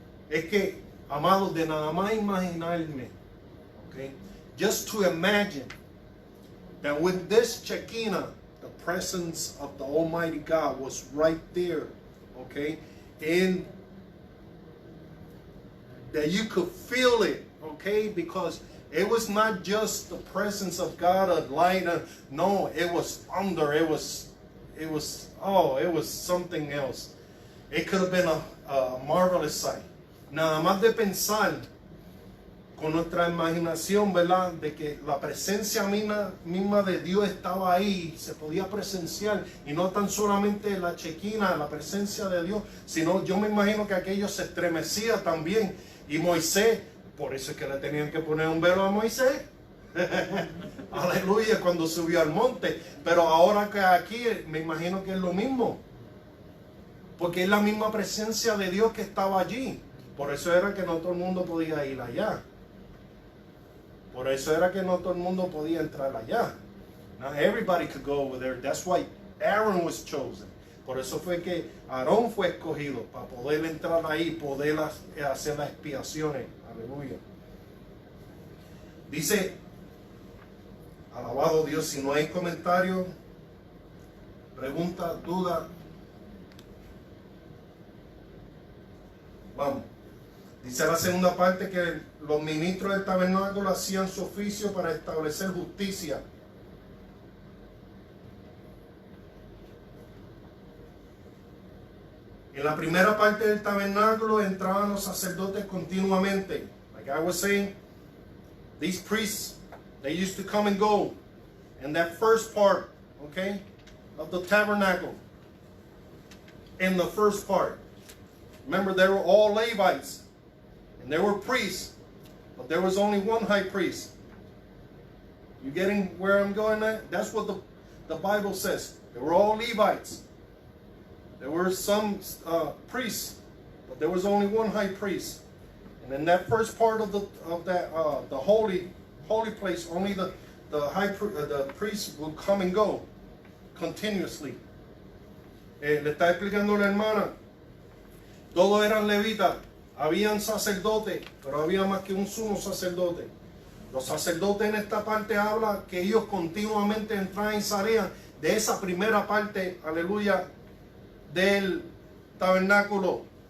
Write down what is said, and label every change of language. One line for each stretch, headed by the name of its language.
Spanish: Es que, amados, de nada más imaginarme,
English: okay, just to imagine that with this Shekinah, the presence of the Almighty God was right there, okay, and that you could feel it, okay, because it was not just the presence of God, a light, no, it was thunder, it was something else. It could have been a marvelous sight.
Spanish: Nada más de pensar con nuestra imaginación, ¿verdad? De que la presencia misma de Dios estaba ahí, se podía presenciar, y no tan solamente la Chequina, la presencia de Dios, sino yo me imagino que aquello se estremecía también. Y Moisés, por eso es que le tenían que poner un velo a Moisés. Aleluya, cuando subió al monte. Pero ahora que aquí me imagino que es lo mismo, porque es la misma presencia de Dios que estaba allí. Por eso era que no todo el mundo podía ir allá. Por eso era que no todo el mundo podía entrar allá.
English: Not everybody could go over there. That's why Aaron was chosen.
Spanish: Por eso fue que Aarón fue escogido, para poder entrar ahí, poder hacer las expiaciones. Aleluya. Dice, alabado Dios, si no hay comentario, pregunta, duda, vamos. Dice la segunda parte que los ministros del tabernáculo hacían su oficio para establecer justicia. En la primera parte del tabernáculo entraban los sacerdotes continuamente.
English: Like I was saying, these priests, they used to come and go. In that first part, okay, of the tabernacle. In the first part. Remember, they were all Levites. And there were priests. But there was only one high priest. You getting where I'm going at? That's what the Bible says. They were all Levites. There were some priests, but there was only one high priest. And in that first part of the holy place, only the priest will come and go continuously.
Spanish: Le está explicando la hermana. Todos eran levitas. Habían sacerdotes, pero había más que un sumo sacerdote. Los sacerdotes en esta parte habla que ellos continuamente entraban y salían de esa primera parte, aleluya, del tabernáculo.